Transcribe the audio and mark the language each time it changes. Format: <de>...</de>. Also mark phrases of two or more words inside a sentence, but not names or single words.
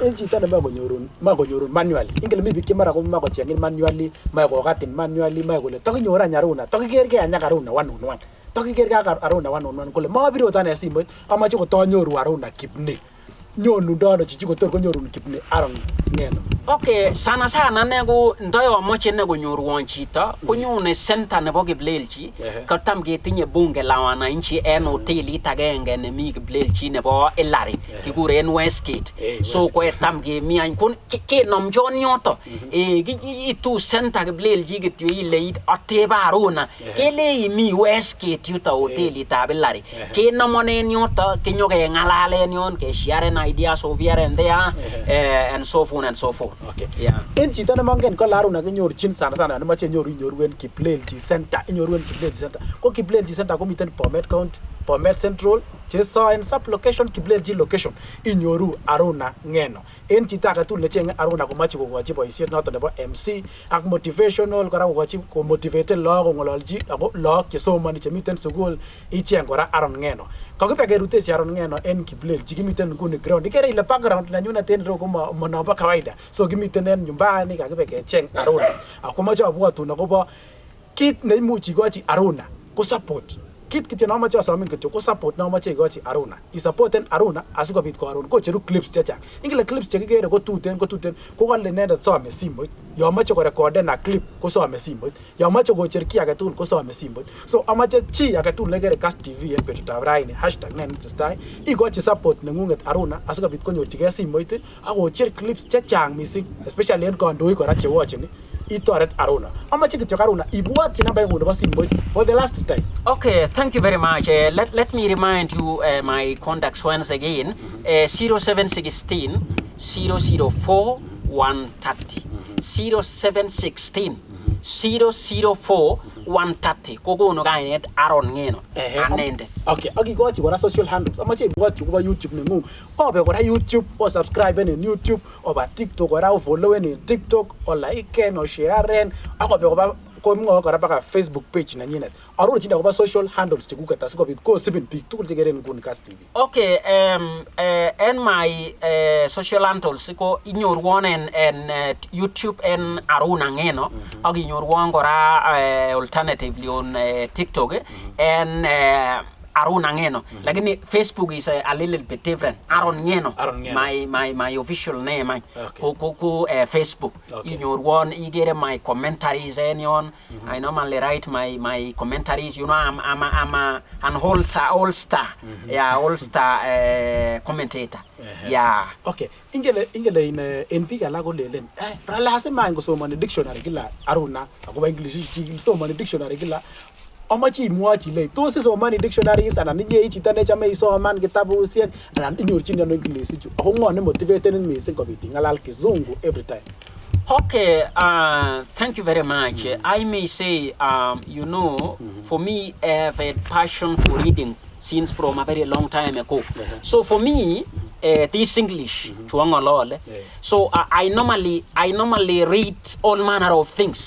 <kln>en chito ne makonyorun manually ingele mi bik mara ko makochengin manually makokatin manually makole tokinyor anyaruna tokikerge anyakaruna 1 tokikerge Aruna 1 kole mabiro tane simoit amache kotonyoru Aruna kipne nyonu ndono chichi kotor konyorun kipne aron ngeno okay sana ne ko ndoyo moche ne konyorwon chito konyone center nebo Kiplelchi kotam ketinye</kln> <sw>bunge la wananchi</sw> <kln>en hotelit agenge nemi Kiplelchi nebo Elari kikuren Westgate so ko tam kemi any kun kenomjon yoto itu center Kiplelchi kityo ile ateba Aruna kele imi Westgate yuto hotelit ab Elari kenomonen yoto kinyoke ngalalen yon ke</kln> <en>share ideas of here and there and so forth.</en> <kln>Okay. Yeah. En chito ne mangen ko Aruna kenyorchin sana ne mache nyorwen Kiplelchi Center, nyorwen Kiplelchi Center. Ko Kiplelchi Center ko miten Bomet County, Bomet Central, Cheso en sub location Kiplelchi location. Inyoru Aruna ngeno. En chito age tugul ne chenge Aruna ko mache kogochi boisiet noto nebo MC ak motivational kora kogochi ko motivate lagok ngololji ako lagok che somani che miten sukul icheng kora Aron ngeno. Kakibe kerutechi Aron ngeno en Kiplelchi kimiten nguni ground. Ikere ile background na nyuna ten ro ko monobo kawaida. So kimiten en nyumbani kakibe kecheng Aruna. Ako mache abwatun akobo kit ne imuchi igochi Aruna ko support. Kit kityo na mache asomin kityo ko support na mache igochi Aruna. I supporten Aruna asikobit ko Aruna ko cheru clips chechang. Ingele clips chekikere ko tuten ko kale nendet some simoit. Yo mache ko recorden na clip ko some simoit. Yo mache ko cher ki age tugul ko some simoit. So amache chi age tugul ne kere Cast TV en betutab raini #nenetestai igochi support nengunget Aruna asikobit konyorchige simoit ako cher clips chechang mising especially en kandoik kora che watching itoret Aruna. Amache kityo Aruna ibwatchi</kln> <sw>namba yangu</sw> <kln>nebo simoit</kln> <en>for the last time. Okay, thank you very much. Let me remind you my contacts once again. 0716 004 130.</en> <kln>0716 004 130 kokono kainet Aron ngeno anendet. Okay, akigochi kora social handles. Amache ibwatchi koba YouTube nengung. Obe kora YouTube o subscribe en YouTube oba TikTok kora o follow en TikTok o like o share akobe koba ko kora baka Facebook page nanyinet. Arun chinda koba social handles chekuket asikobit ko sibin bik tugul chekeren nguni Cast TV.</kln> <en>Okay, and my social handles</en> <kln>ko inyorwon en YouTube en Aruna ngeno ak inyorwon kora</kln> <en>alternatively on TikTok and Aruna ngeno lakini Facebook is a little bit different.</en> <kln>Aron ngeno</kln> <en>my official name</en> <kln>ko Facebook inyorwon igere</kln> <en>my commentaries</en> <kln>en yon.</kln> <en>I normally write my commentaries, you know. I'm an all-star commentator. Yeah.</en> <kln>Okay, ingele in big alak kolelen lazima ngosomani dictionary kila Aruna akoba English somani dictionary kila amachi imwachi le tos isomani dictionaries anan inye chito ne chame isoman kitabusiek anan inyorchini ano English chu ako ngo ne motivated mising kobit ngalal kizungu</kln> <en>every time. Okay, thank you very much. I may say, you know, for me, I have a passion for reading since from a very long time ago. So for me, this English, so I normally read all manner of things.</en>